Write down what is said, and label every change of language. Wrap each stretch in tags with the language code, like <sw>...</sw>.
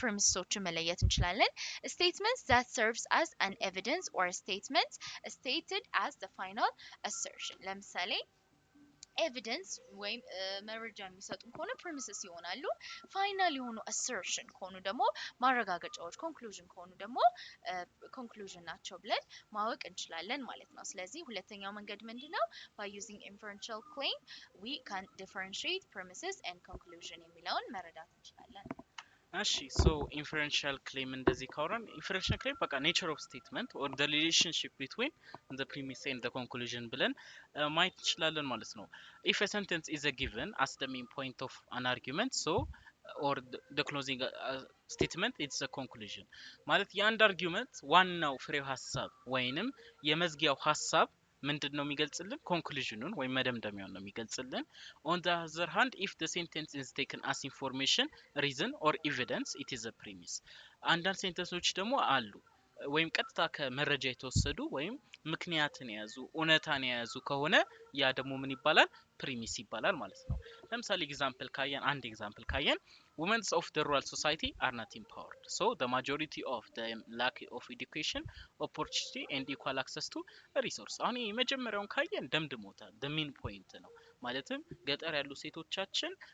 <am>ፕሪሚስሶችን መለየት እንችላለን።</am> <en>statements that serves as an evidence or a statement stated as the final assertion</en> <am>ለምሳሌ ኤቪደንስ ወይም መረጃ የሚሰጡ ከሆነ ፕሪሚስስ ይሆናሉ። ፋይናል የሆኑ assertion ከሆኑ ደግሞ ማረጋገጫዎች ኮንክሉዥን ከሆኑ ደግሞ ኮንክሉዥን ናቸው ብለን ማወቅ እንችላለን ማለት ነው። ስለዚህ ሁለተኛው መንገድ ምንድነው?</am> <en>by using inferential claim we can differentiate premises and conclusion</en> <am>የሚለውን መረዳት እንችላለን። እሺ ሶ ኢንፈረንሻል ክሌም እንደዚህ ካወራን ኢንፈረንሻል ክሌም በቃ ኔቸር ኦፍ ስቴትመንት ኦር ዘ ሪሌሽንሺፕ ቢትዊን ዘ ፕሪሚስ ኤንድ ዘ ኮንክሉዥን ብለን ማየት እንችላለን ማለት ነው።</am> <en>ኢፍ a sentence is a given as the main point of an argument so or the closing statement it's a conclusion</en> <am>ማለት የአንድ አርጊውመንት ዋናው ፍሬው ሐሳብ ወይንም የመዝጊያው ሐሳብ ምንድነው የሚገልጽልን? ኮንክሉዥኑን ወይ መደምደሚያውን ነው የሚገልጽልን።</am> <en>on the other hand if the sentence is taken as information reason or evidence it is a premise</en> <am>አንዳንድ ሴንተንሶች ደግሞ አሉ ወይም ቀጥታ ከመረጃ የተወሰዱ ወይም ምክንያትን የያዙ እውነታን የያዙ ከሆነ ያ ደግሞ ምን ይባላል ፕሪሚስ ይባላል ማለት ነው ለምሳሌ አንድ ኤግዛምፕል ካየን</am> <en>women of the rural society are not empowered so the majority of them lack of education opportunity and equal access to resource</en> <am>አሁን የመጀመሪያውን ካየን ደምድሞታል</am> <en>the main point</en> <am>ነው ማለትም ገጠር ያሉ ሴቶቻችን</am>